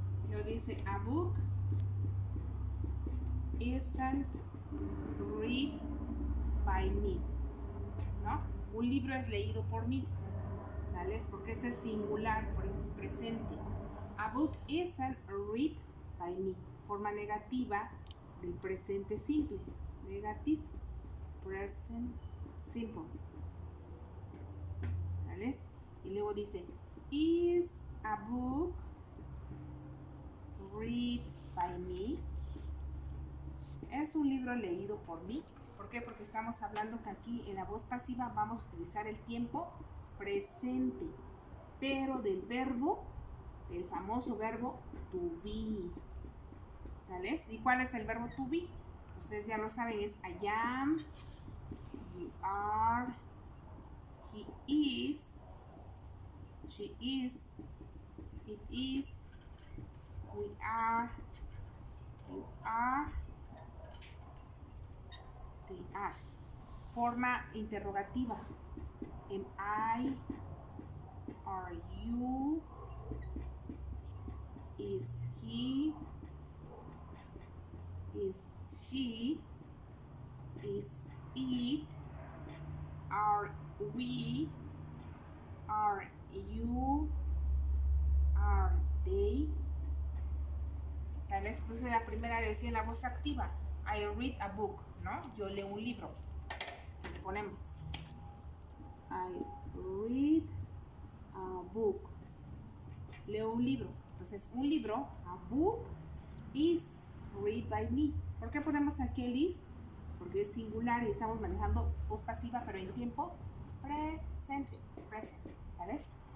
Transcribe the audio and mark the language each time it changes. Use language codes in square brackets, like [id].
[es] Lo dice, [en] a book isn't read by me, [es] ¿no? Un libro es leído por mí, ¿vale? Porque este es singular, por eso es presente. [en] A book isn't read by me, [es] forma negativa del presente simple, [en] negative, present simple, [es] ¿vale? Y luego dice, [en] is a book read by me? [es] ¿Es un libro leído por mí? ¿Por qué? Porque estamos hablando que aquí en la voz pasiva vamos a utilizar el tiempo presente, pero del verbo, del famoso verbo to be, ¿sales? ¿Y cuál es el verbo to be? Ustedes ya lo saben, es [en] I am, you are, he is, she is, it is, we are, you are, they are. [es] Forma interrogativa. [en] Am I, are you, is he, is she, is it, are we, are you, are they. [es] ¿Sales? Entonces la primera le decía la voz activa, [en] I read a book, [es] ¿no? Yo leo un libro. Le ponemos [en] I read a book. [es] Leo un libro. Entonces un libro, [en] a book, is read by me. [es] ¿Por qué ponemos aquí el is? Porque es singular y estamos manejando voz pasiva, pero en tiempo presente, ¿vales?